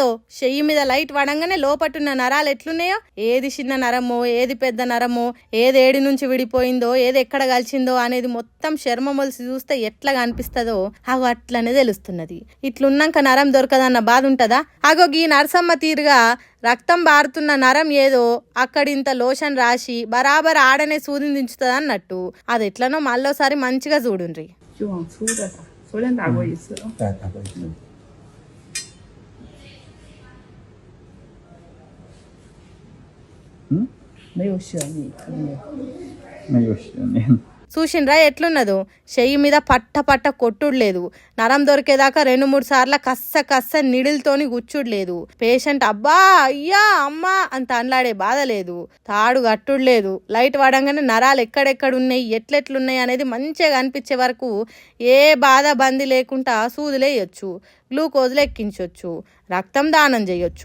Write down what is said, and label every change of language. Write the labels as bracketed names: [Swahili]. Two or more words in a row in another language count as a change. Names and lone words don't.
[Telugu] చెయ్యి మీద లైట్ వడంగానే లోపట్టున్న నరాలు ఎట్లున్నాయో, ఏది చిన్న నరమో ఏది పెద్ద నరమో, ఏది ఏడి నుంచి విడిపోయిందో ఏది ఎక్కడ కలిసిందో అనేది మొత్తం చర్మ మొలిసి చూస్తే ఎట్లా కనిపిస్తుందో అగో అట్లనే తెలుస్తున్నది. ఇట్లున్నాక నరం దొరకదన్న బాధ ఉంటదా? అగో ఈ నరసమ్మ తీరుగా రక్తం బారుతున్న నరం ఏదో అక్కడింత లోషన్ రాసి బరాబర్ ఆడనే సూదిని దించుతుంది అన్నట్టు. అది ఎట్లనో మళ్ళోసారి మంచిగా చూడుండ్రి. [Chinese] 昨天打过一次了。打过一次。没有血腻，看到没有？没有血腻。 [Telugu] చూసిండ్రా ఎట్లున్నదో? చెయ్యి మీద పట్ట కొట్టుడు లేదు. నరం దొరికేదాకా 2-3 సార్లు కస్స నిడిల్తోని గుచ్చుడు లేదు. పేషెంట్ అబ్బా అయ్యా అమ్మా అంత అనలాడే బాధ లేదు. తాడు కట్టుడు లేదు. లైట్ వాడంగానే నరాలు ఎక్కడెక్కడున్నాయి ఎట్లెట్లున్నాయి అనేది మంచిగా కనిపించే వరకు ఏ బాధ బంది లేకుండా సూదులేయొచ్చు, గ్లూకోజులు ఎక్కించవచ్చు, రక్తం దానం చేయొచ్చు.